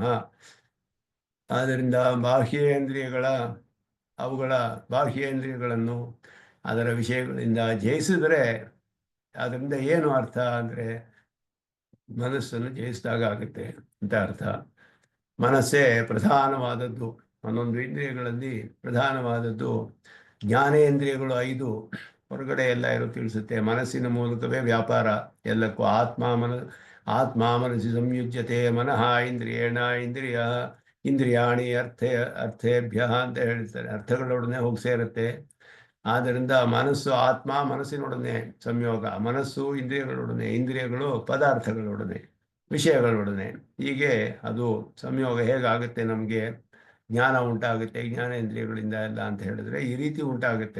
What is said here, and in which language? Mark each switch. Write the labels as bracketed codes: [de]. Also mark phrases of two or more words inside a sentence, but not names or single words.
[kn] ಆದ್ದರಿಂದ ಬಾಹ್ಯೇಂದ್ರಿಯಗಳನ್ನು ಅದರ ವಿಷಯಗಳಿಂದ ಜಯಿಸಿದರೆ ಅದರಿಂದ ಏನು ಅರ್ಥ ಅಂದರೆ ಮನಸ್ಸನ್ನು ಜಯಿಸಿದಾಗ ಆಗುತ್ತೆ ಅಂತ ಅರ್ಥ. ಮನಸ್ಸೇ ಪ್ರಧಾನವಾದದ್ದು. ಒಂದೊಂದು ಇಂದ್ರಿಯಗಳಲ್ಲಿ ಪ್ರಧಾನವಾದದ್ದು ಜ್ಞಾನೇಂದ್ರಿಯಗಳು 5 ಹೊರಗಡೆ ಎಲ್ಲ ಇರೋ ತಿಳಿಸುತ್ತೆ. ಮನಸ್ಸಿನ ಮೂಲಕವೇ ವ್ಯಾಪಾರ ಎಲ್ಲಕ್ಕೂ. [sa] ಆತ್ಮ ಮನಸ್ಸಿ ಸಂಯುಜ್ಯತೆ ಮನಃ ಇಂದ್ರಿಯೇಣ ಇಂದ್ರಿಯಾಣಿ ಅರ್ಥೇಭ್ಯ [kn] ಅಂತ ಹೇಳ್ತಾರೆ. ಅರ್ಥಗಳೊಡನೆ ಹೋಗಿ ಸೇರುತ್ತೆ. ಆದ್ದರಿಂದ ಮನಸ್ಸು ಆತ್ಮ ಮನಸ್ಸಿನೊಡನೆ ಸಂಯೋಗ, ಮನಸ್ಸು ಇಂದ್ರಿಯಗಳೊಡನೆ, ಇಂದ್ರಿಯಗಳು ಪದಾರ್ಥಗಳೊಡನೆ, ವಿಷಯಗಳೊಡನೆ, ಹೀಗೆ ಅದು ಸಂಯೋಗ ಹೇಗಾಗುತ್ತೆ, ನಮಗೆ ಜ್ಞಾನ ಉಂಟಾಗುತ್ತೆ ಜ್ಞಾನೇಂದ್ರಿಯಗಳಿಂದ ಎಲ್ಲ ಅಂತ ಹೇಳಿದ್ರೆ ಈ ರೀತಿ ಉಂಟಾಗುತ್ತೆ.